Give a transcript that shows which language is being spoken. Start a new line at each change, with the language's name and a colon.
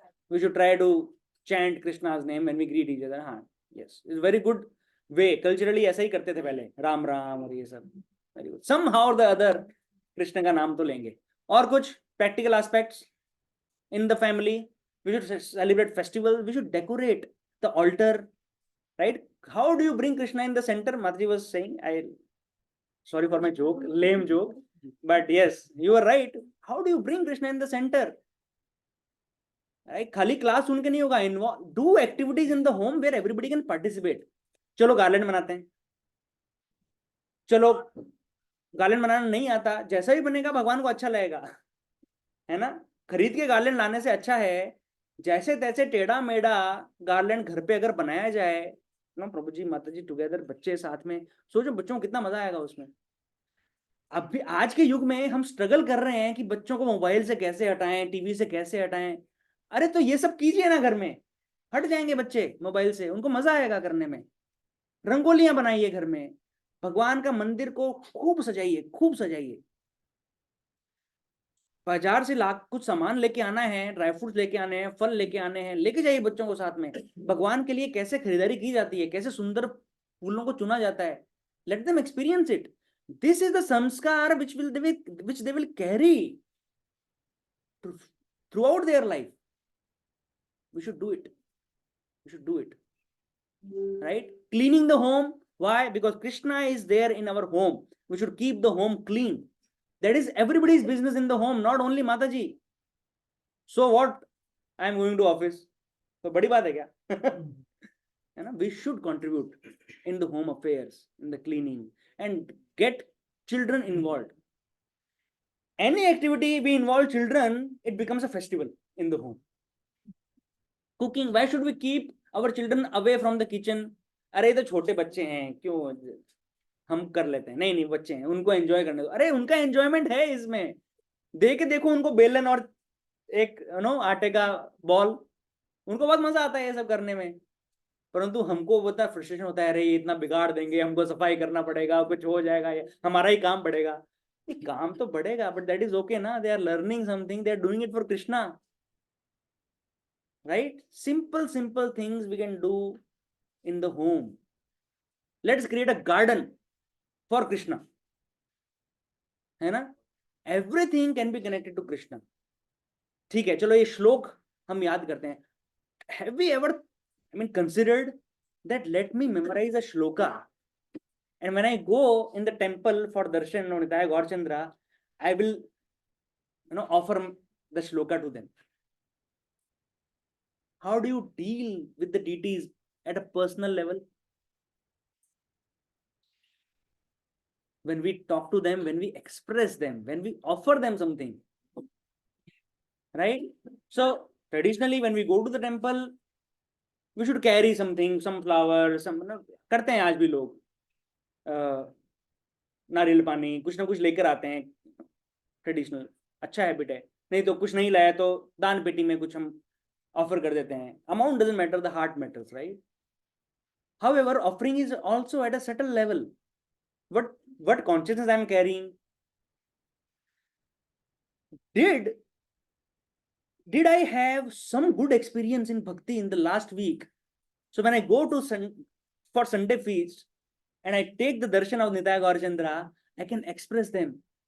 English: We should try to chant Krishna's name when we greet each other. हाँ, yes, it's very good way.
Hindi: Culturally ऐसा ही करते थे पहले, राम राम और ये सब.
English: Very good.
Hindi: Somehow or the other Krishna का नाम तो लेंगे. और कुछ
English: practical aspects in the family? We should celebrate festival. We should decorate the altar, right? How do you bring Krishna in the center? Mataji was saying, sorry for my joke, lame joke, but yes, you are right. How do you bring Krishna in the center? Right?
Hindi: खाली class सुन के नहीं होगा.
English: Do activities in the home where everybody can participate.
Hindi: चलो garland बनाते हैं. चलो garland बनाना नहीं आता, जैसा भी बनेगा भगवान को अच्छा लगेगा, है ना. खरीद के गार्लैंड लाने से अच्छा है जैसे तैसे टेढ़ा मेढ़ा गार्लैंड घर पे अगर बनाया जाए ना, प्रभु जी माता जी टुगेदर, बच्चे साथ में, सोचो बच्चों को कितना मजा आएगा उसमें. अब भी आज के युग में हम स्ट्रगल कर रहे हैं कि बच्चों को मोबाइल से कैसे हटाएं, टीवी से कैसे हटाएं. अरे तो ये सब कीजिए ना घर में, हट जाएंगे बच्चे मोबाइल से, उनको मजा आएगा करने में. रंगोलियां बनाइए घर में, भगवान का मंदिर को खूब सजाइए, खूब सजाइए. बाजार से लाख कुछ सामान लेके आना है, ड्राई फ्रूट्स लेके आने हैं, फल लेके आने हैं, लेके जाइए बच्चों को साथ में. भगवान के लिए कैसे खरीदारी की जाती है, कैसे सुंदर फूलों को चुना जाता है.
English: Let them experience it. This is the samskar which they will carry throughout their life. We should do it. We should do it. Right? Cleaning the home. Why? Because Krishna is there in our home. We should keep the home clean. That is everybody's business in the home, not only Mataji. So what? I am going to office.
Hindi: तो बड़ी बात है क्या? है ना?
English: We should contribute in the home affairs, in the cleaning, and get children involved. Any activity we involve children, it becomes a festival in the home. Cooking, why should we keep our children away from the kitchen?
Hindi: अरे तो छोटे बच्चे हैं, क्यों हम कर लेते हैं. नहीं नहीं, बच्चे हैं, उनको एंजॉय करने दो. अरे उनका एंजॉयमेंट है इसमें. देखो उनको बेलन और एक आटे का बॉल, उनको बहुत मजा आता है ये सब करने में. परंतु हमको बता फ्रस्ट्रेशन होता है, अरे ये इतना बिगाड़ देंगे, हमको सफाई करना पड़ेगा, कुछ हो जाएगा, ये हमारा ही काम बढ़ेगा. ये काम तो बढ़ेगा,
English: But that is okay ना. They are learning something, they are doing it for Krishna, right? Simple things we can do in the home. Let's create a garden for Krishna, है ना. Everything can be connected to Krishna.
Hindi: ठीक है, चलो ये श्लोक हम याद करते हैं.
English: Have we ever considered that let me memorize a shloka, and when I go in the temple for darshan of Nitaya Gaurchandra, I will offer the shloka to them. How do you deal with the deities at a personal level? When we talk to them, when we express them, when we offer them something, right? So traditionally when we go to the temple, we should carry something, some flowers, some
Hindi: करते हैं आज भी लोग, नारियल पानी कुछ ना कुछ लेकर आते हैं. ट्रेडिशनल अच्छा हैबिट है. नहीं तो कुछ नहीं लाया तो दान पेटी में कुछ हम ऑफर कर देते हैं.
English: Amount doesn't matter, the heart matters, right? However, offering is also at a subtle level. What consciousness I am carrying? Did I have some good experience in bhakti in the last week? So when I go to for Sunday feast and I take the darshan of Nitaya Gaurchandra, I can express them.